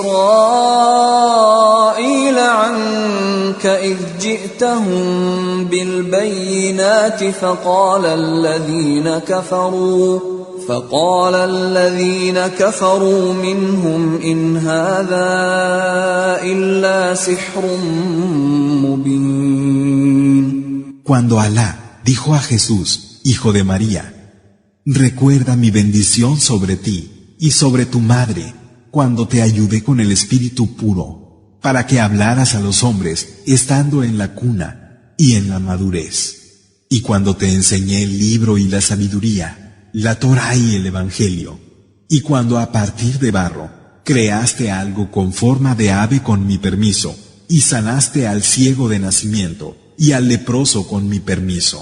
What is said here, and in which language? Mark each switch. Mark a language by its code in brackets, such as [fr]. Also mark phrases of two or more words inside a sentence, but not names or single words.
[ar] إسرائيل عنك إذ جئتهم بالبينات فقال الذين كفروا منهم إن هذا إلا سحر مبين. [es] Cuando Alá dijo a Jesús, hijo de María, recuerda mi bendición sobre ti y sobre tu madre, cuando te ayudé con el espíritu puro, para que hablaras a los hombres estando en la cuna y en la madurez, y cuando te enseñé el libro y la sabiduría, la Torá y el Evangelio, y cuando a partir de barro creaste algo con forma de ave con mi permiso, y sanaste al ciego de nacimiento y al leproso con mi permiso.